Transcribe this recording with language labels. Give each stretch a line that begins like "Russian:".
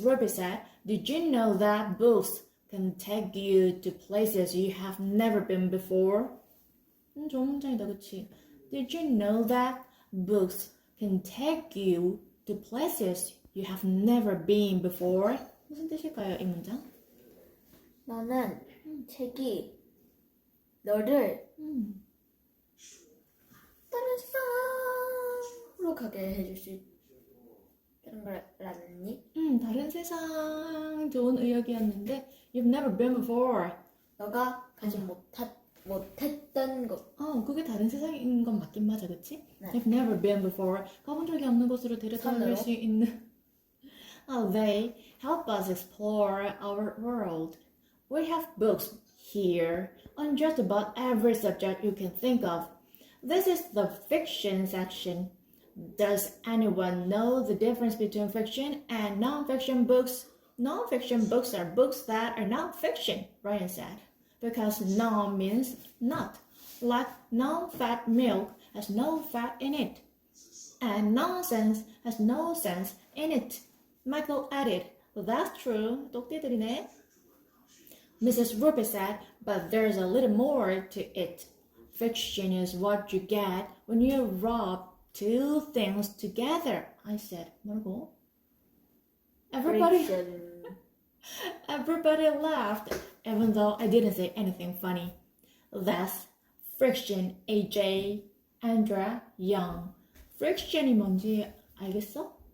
English: Roopy said, did you know that books can take you to places you have never been before?
Korean: 좋은 문장이다, 그치?
English: Did you know that books can take you to places you have never been before?
Korean: 무슨 뜻일까요, 이 문장? 너는 책이 너를 다른 세상으로 가게 해줄 수 있는 거라니? 다른 세상 좋은 의역이었는데
English: You've never been before.
Korean: 너가 가지 못했던 곳. 그게 다른 세상인 건 맞긴 맞아, 그치? 네.
English: You've never been before.
Korean: 가본 적이 없는 곳으로 데려다 수 있는.
English: They help us explore our world. We have books here on just about every subject you can think of. This is the fiction section. Does anyone know the difference between fiction and non-fiction books? Non-fiction books are books that are not fiction, Ryan said, because non means not, like non-fat milk has no fat in it, and nonsense has no sense in it. Michael added, that's true.
Korean: 똑띠들이네. Mrs.
English: Roopy said, but there's a little more to it. Fiction is what you get when you rub two things together, I said.
Korean: 뭐라고?
English: Everybody laughed, even though I didn't say anything funny. That's friction, AJ, Andrea, Young.
Korean: Friction이 뭔지 알겠어?